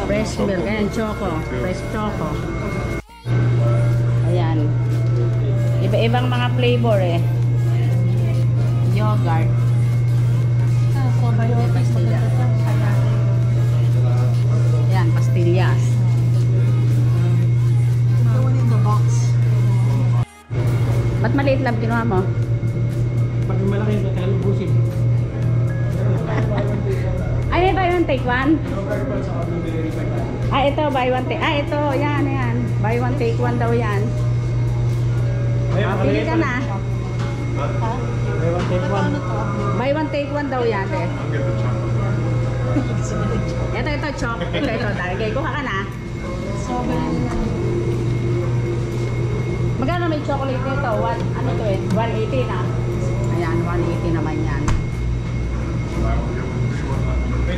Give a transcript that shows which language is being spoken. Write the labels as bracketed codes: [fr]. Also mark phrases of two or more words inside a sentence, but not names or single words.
[en] Fresh milk. Ayan, choco. Fresh choco. Ayan. [tl] Iba-ibang mga flavor eh. Yogurt. Probiotics. Ayan, pastillas. [en] The one in the box. [tl] Ba't maliit lang kinuha mo? Pag malaki yung kalubusin. Ay, [en] buy one take one? Ah, ito, buy one take. [tl] Ah, ito, yan, yan. [en] Buy one take one [tl] daw yan. Ah, pili ka na. Ha? [en] Buy one, take one. Buy one, take one [tl] daw yan eh. Ito, chok. Ito, talagay. Kuha ka na. Magkano may chocolate nito? Ano to eh? 180 na. Ayan, 180 naman yan. Pwede